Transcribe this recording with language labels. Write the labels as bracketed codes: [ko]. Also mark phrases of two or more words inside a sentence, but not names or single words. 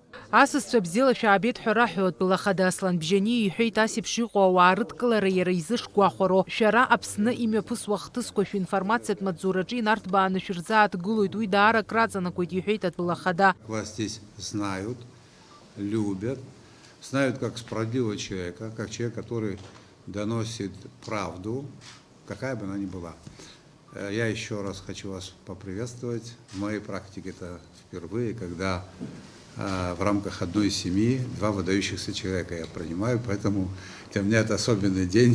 [ab] Асасцәа бзиала шәаабеит ҳәа раҳәоит Былахада Аслан Бжьани иҳәеит асеиԥш иҟоу ауаа рыдкылара иара изышгәахәароу. Шәара Аԥсны имҩаԥысуа хҭысқәа шәинформациатә маҵзураҿы инарҭбааны шәырзааҭгылоит. Уи даара краҵанакуеит иҳәеит Былахада. [ru] Вас здесь знают, любят, знают как справедливого человека, как человек, который доносит правду, какая бы она ни была. Я еще раз хочу вас поприветствовать. В моей практике это впервые, когда в рамках одной семьи два выдающихся человека я принимаю, поэтому для меня это особенный день.